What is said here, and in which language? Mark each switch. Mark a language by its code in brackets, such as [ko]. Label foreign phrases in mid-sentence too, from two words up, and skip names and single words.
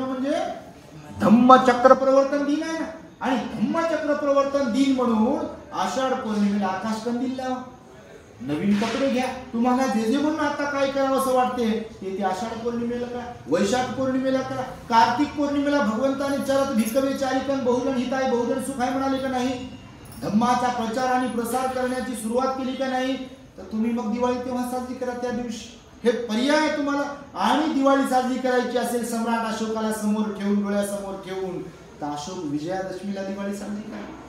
[mr] म्हणजे धम्मचक्र प्रवर्तन दिन आहे ना. आणि धम्मचक्र प्रवर्तन दिन म्हणून आषाढ पौर्णिमेला आकाशकंदील लावा, नवीन कपडे घ्या. तुम्हाला जे जे म्हणून आता काय करावं असं वाटते ते आषाढ पौर्णिमेला करा, वैशाख पौर्णिमेला करा. कार्तिक पौर्णिमेला भगवंताने [pi] चरत भिकवे चारिकन बहुजन हिताय बहुजन सुखाय [mr] म्हणाले का नाही? धम्माचा प्रचार आणि प्रसार करण्याची सुरुवात केली का नाही? तर तुम्ही मग दिवाळी तेव्हा साजरी करा त्या दिवशी. हे पर्याय आहे तुम्हाला. आणि दिवाळी साजरी करायची असेल सम्राट अशोकाला समोर ठेवून, डोळ्यासमोर ठेवून, तर अशोक विजयादशमीला दिवाळी साजरी करा.